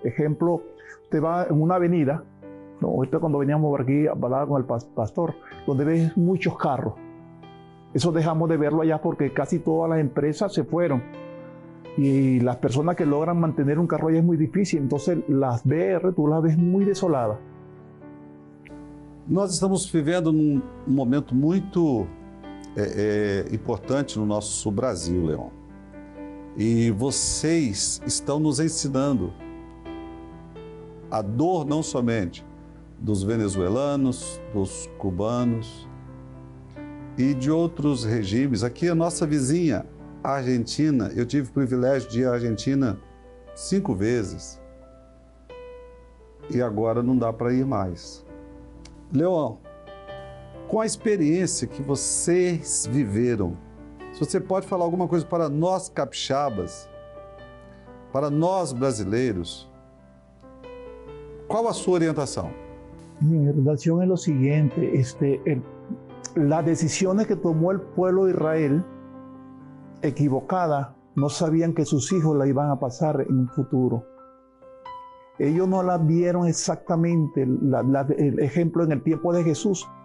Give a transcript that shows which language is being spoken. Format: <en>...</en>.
<es>Ejemplo, usted va en una avenida, ¿no? Ahorita cuando veníamos por aquí hablaba con el pastor, donde ves muchos carros. Eso dejamos de verlo allá porque casi todas las empresas se fueron. Y las personas que logran mantener un carro allá es muy difícil. Entonces las VR tú las ves muy desoladas.</es> <pt>Nós estamos vivendo num momento muito importante no nosso Brasil, Leon. E vocês estão nos ensinando a dor não somente dos venezuelanos, dos cubanos, e de outros regimes. Aqui a nossa vizinha, a Argentina, eu tive o privilégio de ir à Argentina 5 vezes. E agora não dá para ir mais. Leon, com a experiência que vocês viveram, se você pode falar alguma coisa para nós capixabas, para nós brasileiros, qual a sua orientação?</pt> <es>Mi orientación es lo siguiente, las decisiones que tomó el pueblo de Israel, equivocadas, no sabían que sus hijos la iban a pasar en un futuro. Ellos no las vieron exactamente, el ejemplo en el tiempo de Jesús,</es>